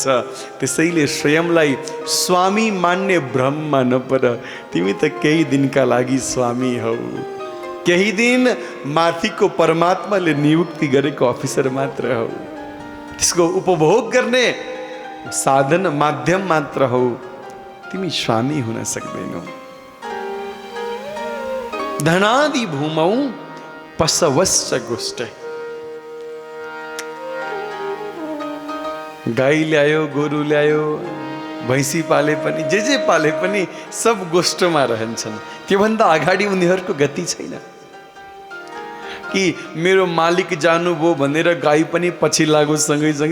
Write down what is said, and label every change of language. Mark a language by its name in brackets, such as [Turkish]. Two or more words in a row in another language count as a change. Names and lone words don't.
[Nepali] त्यसैले स्वयंलाई स्वामी मान्ने भ्रममा नपर, तिमी त केही दिनका लागि स्वामी हौ, केही दिन माथिको परमात्माले नियुक्ति गरेको अफिसर मात्र हौ, त्यसको उपभोग गर्ने साधन माध्यम मात्र हौ, तिमी स्वामी हुन सक्दैनौ। [Sanskrit] धनादि भूमौ पशवश्च गुष्टे, [Nepali] गाई ल्यायो, गोरु ल्यायो, भैँसी पाले पनि, जे पाले पनि सब गोष्ठमा रहन्छन्। त्योभन्दा अगाडि उनीहरूको गति छैन कि मेरो मालिक जानुभयो भनेर गाई पनि पछि लागो सँगै सँगै।